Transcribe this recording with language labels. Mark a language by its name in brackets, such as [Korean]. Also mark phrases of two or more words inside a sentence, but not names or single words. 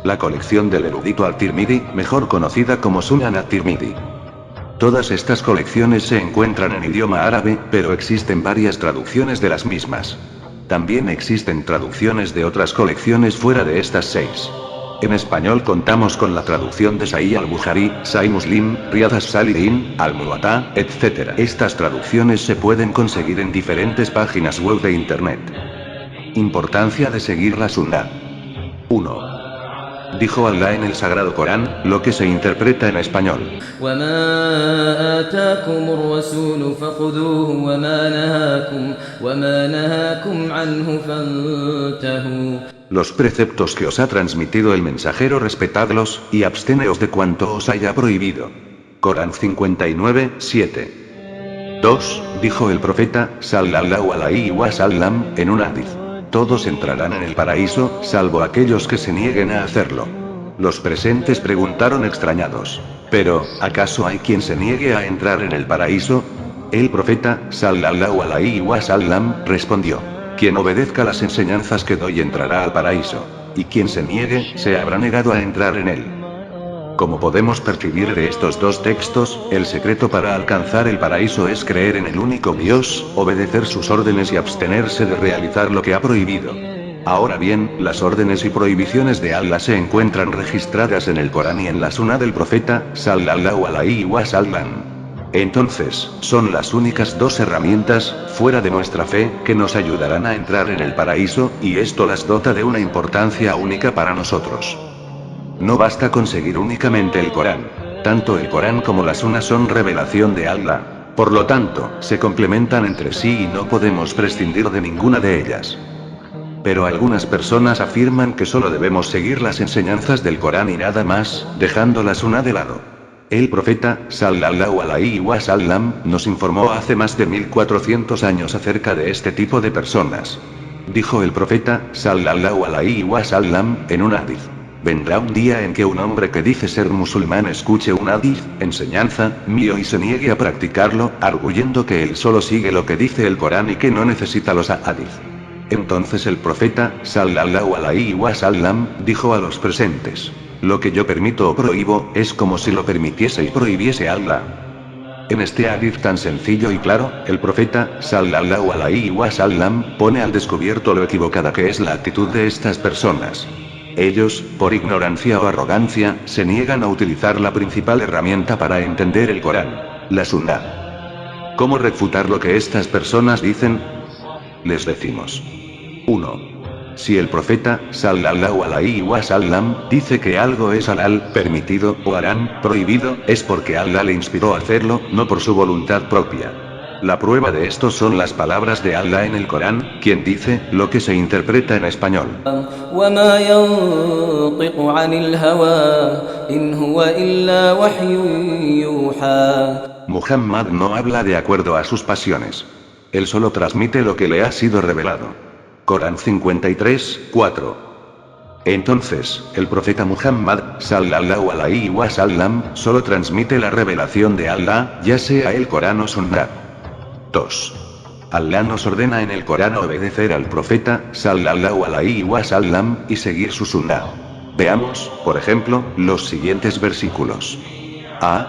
[Spanish] La colección del erudito Al-Tirmidhi, mejor conocida como Sunan At-Tirmidhi. Todas estas colecciones se encuentran en idioma árabe, pero existen varias traducciones de las mismas. También existen traducciones de otras colecciones fuera de estas 6. En español contamos con la traducción de Sahih al-Bukhari, Sahih Muslim, Riyad as-Salihin, Al-Muwatta, etc. Estas traducciones se pueden conseguir en diferentes páginas web de internet. Importancia de seguir la Sunnah. 1. Dijo Allah en el Sagrado Corán, lo que se interpreta en español. Los preceptos que os ha transmitido el mensajero respetadlos, y absteneos de cuanto os haya prohibido. Corán 59, 7. 2. Dijo el profeta, [Arabic] صلى الله عليه وسلم, [Spanish] en un hadith. Todos entrarán en el paraíso, salvo aquellos que se nieguen a hacerlo. Los presentes preguntaron extrañados. Pero, ¿acaso hay quien se niegue a entrar en el paraíso? El profeta, [Arabic] صلى الله عليه وسلم, [Spanish] respondió. Quien obedezca las enseñanzas que doy entrará al paraíso. Y quien se niegue, se habrá negado a entrar en él. Como podemos percibir de estos dos textos, el secreto para alcanzar el paraíso es creer en el único Dios, obedecer sus órdenes y abstenerse de realizar lo que ha prohibido. Ahora bien, las órdenes y prohibiciones de Allah se encuentran registradas en el Corán y en la Sunnah del profeta, [Arabic] صلى الله عليه وسلم. [Spanish] Entonces, son las únicas dos herramientas, fuera de nuestra fe, que nos ayudarán a entrar en el paraíso, y esto las dota de una importancia única para nosotros. No basta con seguir únicamente el Corán. Tanto el Corán como la Sunnah son revelación de Allah. Por lo tanto, se complementan entre sí y no podemos prescindir de ninguna de ellas. Pero algunas personas afirman que solo debemos seguir las enseñanzas del Corán y nada más, dejando la Sunnah de lado. El profeta, [Arabic] صلى الله عليه وسلم, [Spanish] nos informó hace más de 1400 años acerca de este tipo de personas. Dijo el profeta, [Arabic] صلى الله عليه وسلم, [Spanish] en un hadith. Vendrá un día en que un hombre que dice ser musulmán escuche un hadith, enseñanza, mío y se niegue a practicarlo, arguyendo que él solo sigue lo que dice el Corán y que no necesita los hadith. Entonces el profeta, [Arabic] صلى الله عليه وسلم, [Spanish] dijo a los presentes. Lo que yo permito o prohíbo, es como si lo permitiese y prohibiese Allah. En este hadith tan sencillo y claro, el profeta, [Arabic] صلى الله عليه وسلم, [Spanish] pone al descubierto lo equivocada que es la actitud de estas personas. Ellos, por ignorancia o arrogancia, se niegan a utilizar la principal herramienta para entender el Corán, la Sunnah. ¿Cómo refutar lo que estas personas dicen? Les decimos. 1. Si el profeta, [Arabic] صلى الله عليه وسلم, [Spanish] dice que algo es halal, permitido, o harán, prohibido, es porque Allah le inspiró a hacerlo, no por su voluntad propia. La prueba de esto son las palabras de Allah en el Corán, quien dice, lo que se interpreta en español. Muhammad no habla de acuerdo a sus pasiones. Él solo transmite lo que le ha sido revelado. Corán 53, 4. Entonces, el profeta Muhammad, [Arabic] صلى الله عليه وسلم, [Spanish] solo transmite la revelación de Allah, ya sea el Corán o Sunnah. 2. Allah nos ordena en el Corán obedecer al profeta, [Arabic] صلى الله عليه وسلم, [Spanish] y seguir su Sunnah. Veamos, por ejemplo, los siguientes versículos. A.